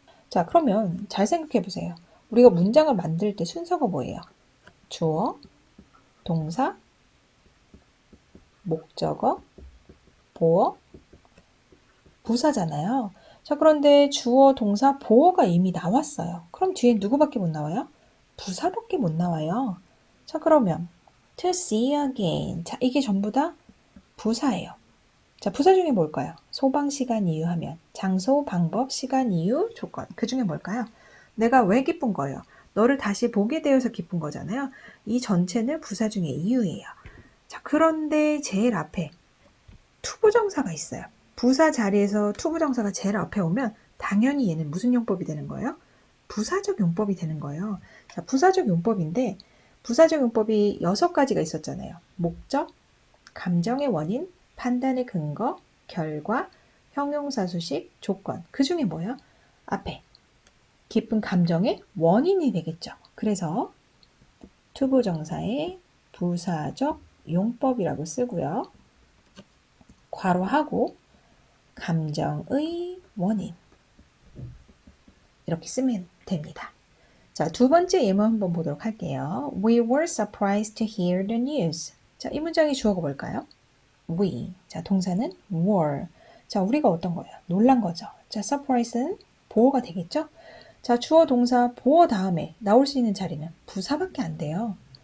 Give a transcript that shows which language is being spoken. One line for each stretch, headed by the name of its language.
Korean: 자, 그러면 잘 생각해 보세요. 우리가 문장을 만들 때 순서가 뭐예요? 주어, 동사, 목적어, 보어, 부사잖아요. 자, 그런데 주어, 동사, 보어가 이미 나왔어요. 그럼 뒤에 누구밖에 못 나와요? 부사밖에 못 나와요.
English: 자, 그러면 to see again.
Korean: 자, 이게 전부 다 부사예요. 자, 부사 중에 뭘까요? 소방, 시간, 이유 하면 장소, 방법, 시간, 이유, 조건. 그 중에 뭘까요? 내가 왜 기쁜 거예요? 너를 다시 보게 되어서 기쁜 거잖아요. 이 전체는 부사 중에 이유예요. 자, 그런데 제일 앞에 투부정사가 있어요. 부사 자리에서 투부정사가 제일 앞에 오면 당연히 얘는 무슨 용법이 되는 거예요? 부사적 용법이 되는 거예요. 자, 부사적 용법인데 부사적 용법이 6가지가 있었잖아요. 목적, 감정의 원인, 판단의 근거, 결과, 형용사 수식, 조건. 그 중에 뭐예요? 앞에 기쁜 감정의 원인이 되겠죠. 그래서 투부정사의 부사적 용법이라고 쓰고요. 괄호하고 감정의 원인 이렇게 쓰면 됩니다. 자, 두 번째 예문 한번 보도록 할게요.
English: We were surprised to hear the news.
Korean: 자, 이 문장의 주어가 뭘까요? We. 자, 동사는 were. 자, 우리가 어떤 거예요? 놀란 거죠. 자, surprise는 보어가 되겠죠? 자, 주어, 동사, 보어 다음에 나올 수 있는 자리는 부사밖에 안 돼요.